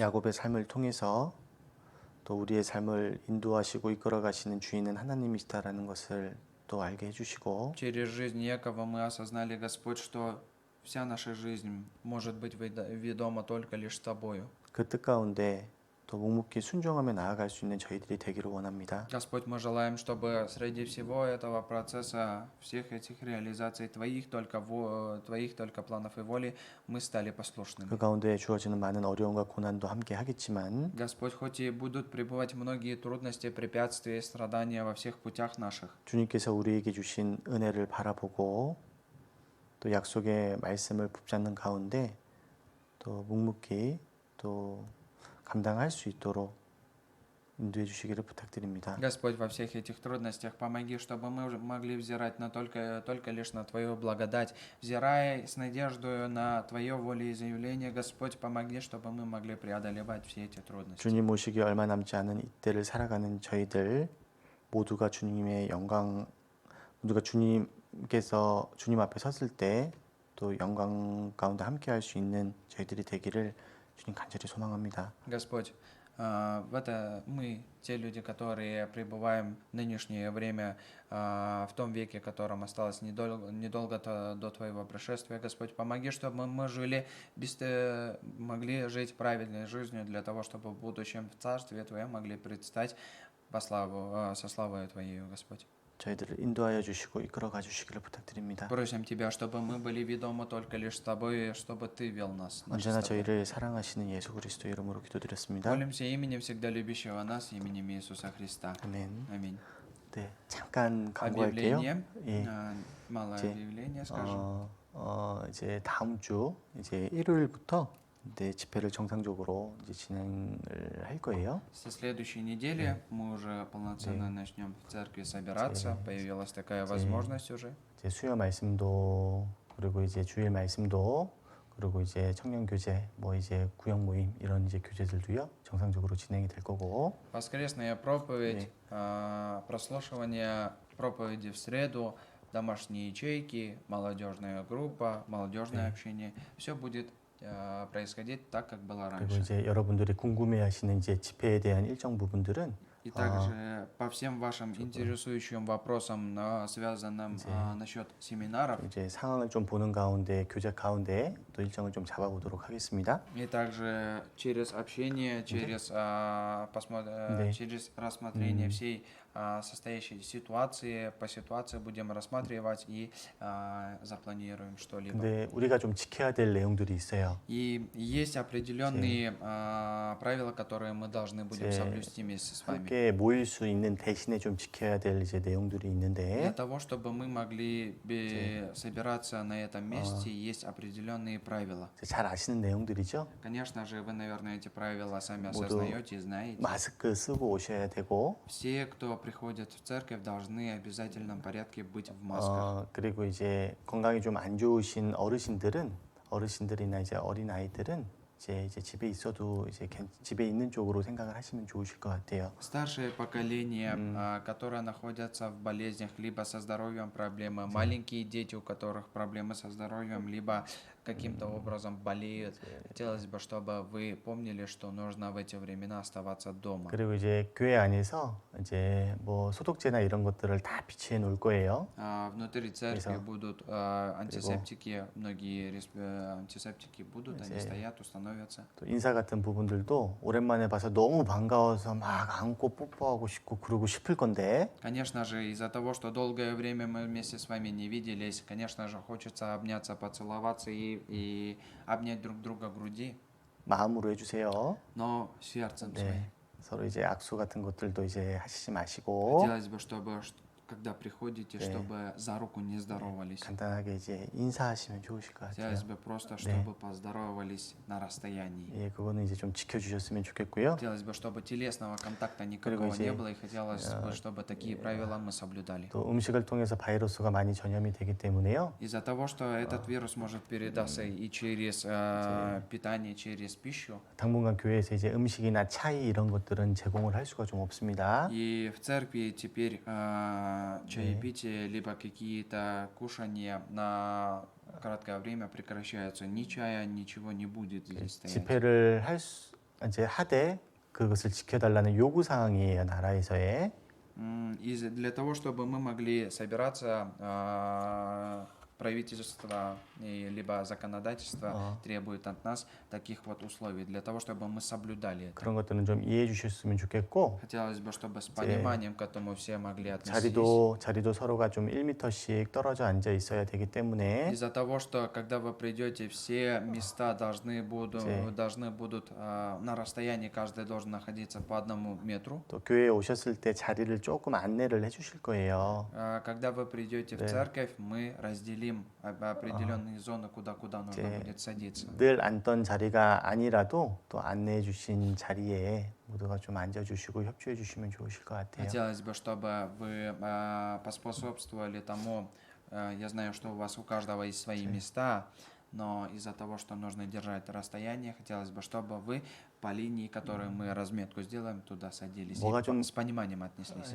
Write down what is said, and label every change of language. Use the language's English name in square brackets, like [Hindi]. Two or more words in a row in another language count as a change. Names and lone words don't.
[Korean] 야곱의 삶을 통해서 또 우리의 삶을 인도하시고 이끌어 가시는 주인은 하나님이시다라는 것을 또 알게 해주시고 [Russian] Через жизнь Якова мы осознали, Господь, что вся наша жизнь может быть ведома только лишь Тобою. [Korean] 그 뜻 가운데 또 묵묵히 순종하며 나아갈 수 있는 저희들이 되기를 원합니다. [Russian] Господь, мы желаем, чтобы среди всего этого процесса, всех этих реализаций Твоих только планов и воли, мы стали послушными. [Korean] 그 가운데 주어지는 많은 어려움과 고난도 함께 하겠지만 [Russian] Господь, хоть и будут пребывать многие трудности, препятствия и страдания во всех путях наших, [Korean] 주님께서 우리에게 주신 은혜를 바라보고 또 약속의 말씀을 붙잡는 가운데 또 묵묵히 또 감당할 수 있도록 인도해 주시기를 부탁드립니다. [Russian] Господь, во всех этих трудностях помоги, чтобы мы могли взирать только лишь на Твою благодать, взирая с надеждой на Твое волеизъявление. Господь, помоги, чтобы мы могли преодолевать все эти трудности. [Korean] 주님 오시기 얼마 남지 않은 이때를 살아가는 저희들 모두가 주님의 영광, 모두가 주님께서 주님 앞에 섰을 때 또 영광 가운데 함께할 수 있는 저희들이 되기를 주님 간절히 소망합니다. [Russian] Господь, в это мы, те люди, которые пребываем в нынешнее время, в том веке, которым осталось недолго до Твоего пришествия, Господь, помоги, чтобы мы могли жить правильной жизнью для того, чтобы в будущем в Царстве Твоем могли предстать со славой Твоей, Господь. [Korean] 저희들을 인도하여 주시고 이끌어 가 주시기를 부탁드립니다. [Russian] Просим Тебя, чтобы мы были ведомы только лишь с Тобой, и чтобы Ты вел нас. [Korean] 언제나 저희를 사랑하시는 예수 그리스도 이름으로 기도드렸습니다. [Russian] Молимся именем всегда любящего нас, именем Иисуса Христа. [Korean] 아멘. [Russian] Аминь. [Korean] 네, 잠깐 광고할게요. [Russian] Объявление. [Korean] 예. [Russian] Малое [Korean] 이제, [Russian] объявление, скажем. [Korean] 이제 다음 주 이제 일요일부터 네, 집회를 정상적으로 이제 진행을 할 거예요. [Russian] Со следующей недели мы уже полноценно начнем в церкви собираться. Появилась такая возможность уже. [Korean] 이제 수요 말씀도 그리고 이제 주일 말씀도 그리고 이제 청년 교제 뭐 이제 구역 모임 이런 이제 교제들도요 정상적으로 진행이 될 거고 [Russian] Воскресная проповедь, прослушивание проповеди в среду, домашние ячейки, молодежная группа, молодежное общение. Все будет происходить так, как было [Korean] 그리고 [Russian] раньше. [Korean] 이제 여러분들이 궁금해하시는 이제 집회에 대한 일정 부분들은 [Russian] И также по всем вашим интересующим вопросам, связанным насчет семинаров, [Korean] 이제 상황을 좀 보는 가운데 교제 가운데 또 일정을 좀 잡아보도록 하겠습니다. [Russian] и также через общение, через, Да. через рассмотрение всей состоящей ситуации, по ситуации будем рассматривать и запланируем что-либо. [Korean] 근데 우리가 좀 지켜야 될 내용들이 있어요. [Russian] И есть определенные правила, которые мы должны будем соблюсти вместе с вами. [Korean] 함께 모일 수 있는 대신에 좀 지켜야 될 이제 내용들이 [Russian] Для [Korean] 있는데 [Russian] того, чтобы мы могли собираться на этом месте, есть определенные правила. [Korean] 이제 잘 아시는 내용들이죠. [Russian] Конечно же, вы, наверное, эти правила сами [Korean] 모두 [Russian] осознаете и знаете. [Korean] 마스크 쓰고 오셔야 되고 [Russian] Все, кто приходит в церковь, должны в обязательном порядке быть в масках. [Korean] 그리고 이제 건강이 좀 안 좋으신 어르신들이나 이제 어린 아이들은 이제 집에 있어도 이제 집에 있는 쪽으로 생각을 하시면 좋으실 것 같아요. [Russian] Старшее поколение, которое находится в болезнях, либо со здоровьем проблемы, маленькие дети, у которых проблемы со здоровьем, либо каким-то образом болеют. Хотелось бы, чтобы вы помнили, что нужно в эти времена оставаться дома. [Korean] 그리고 이제 교회 안에서 이제 뭐 소독제나 이런 것들을 다 비치해 놓을 거예요. [Russian] Внутри церкви [Korean] 그래서 [Russian] будут антисептики, многие антисептики будут, они стоят, установятся. [Korean] 또 인사 같은 부분들도 오랜만에 봐서 너무 반가워서 막 안고 뽀뽀하고 싶고 그러고 싶을 건데 [Russian] Конечно же, из-за того, что долгое время мы вместе с вами не виделись, конечно же, хочется обняться, поцеловаться и обнять друг друга груди, [Korean] 마음으로 해주세요. [Russian] но сердцем своим. [Korean] 네, 서로 이제 악수 같은 것들도 이제 하시지 마시고 [Russian] Хотелось бы, чтобы, когда приходите, чтобы за руку не здоровались. [Korean] 간단하게 이제 인사하시면 좋으실 것 같아요. [Russian] Хотелось бы просто, чтобы поздоровались на расстоянии. [Korean] 예, 그거는 이제 좀 지켜주셨으면 좋겠고요. [Russian] Хотелось бы, чтобы телесного контакта никакого [Korean] 이제, [Russian] не было, и хотелось бы, чтобы такие правила мы соблюдали. [Korean] 또 음식을 통해서 바이러스가 많이 전염이 되기 때문에요. [Russian] Из-за того, что этот вирус может передаться и через питание, через пищу, [Korean] 당분간 교회에서 이제 음식이나 차이 이런 것들은 제공을 할 수가 좀 없습니다. [Russian] и в церкви теперь чаепитие, либо какие-то кушания на краткое время прекращаются. Ни чая, ничего не будет здесь стоять. [Korean] 집회를 이제 하되 그것을 지켜달라는 요구 사항이에요 나라에서의. [Russian] И для того, чтобы мы могли собираться, правительство либо законодательство требует от нас таких вот условий, для того, чтобы мы соблюдали это. [Korean] 그런 것들은 좀 이해해 주셨으면 좋겠고 [Russian] Хотелось бы, чтобы с пониманием к этому все могли отнестись. [Korean] 자리도 서로가 좀 1m씩 떨어져 앉아 있어야 되기 때문에 [Russian] Из-за того, что когда вы придете, все места должны будут на расстоянии, каждый должен находиться по 1 метру. [Korean] 또 교회에 오셨을 때 자리를 조금 안내를 해 주실 거예요. [Russian] Когда вы придете в церковь, мы разделим определенные зоны, куда нужно будет садиться. [Korean] 늘 앉던 자리가 아니라도 또 안내해 주신 자리에 모두가 좀 앉아 주시고 협조해 주시면 좋으실 것 같아요. [Russian] Хотелось бы, чтобы вы поспособствовали тому, я знаю, что у вас у каждого есть свои места, но из-за того, что нужно держать расстояние, хотелось бы, чтобы вы по линии, которую мы разметку сделаем, туда садились и с пониманием отнеслись.